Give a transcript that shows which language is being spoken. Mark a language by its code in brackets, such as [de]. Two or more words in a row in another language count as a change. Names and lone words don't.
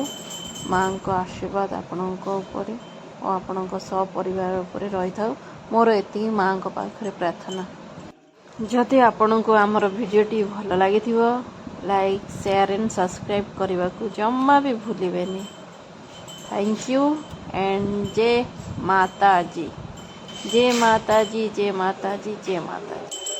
[or] ମାଙ୍କ ଆଶୀର୍ବାଦ ଆପଣଙ୍କ ଉପରେ ଓ ଆପଣଙ୍କ ସପରିବାର ଉପରେ ରହିଥାଉ। ମୋର ଏତିକି ମାଙ୍କ ପାଖରେ ପ୍ରାର୍ଥନା। ଯଦି ଆପଣଙ୍କୁ ଆମର ଭିଡ଼ିଓଟି ଭଲ ଲାଗିଥିବ [en] like share and subscribe [or] କରିବାକୁ ଜମା ବି ଭୁଲିବେନି। [en] thank you and [hi] जय माता जी। जय माता जी, जय माता जी, जय माता जी।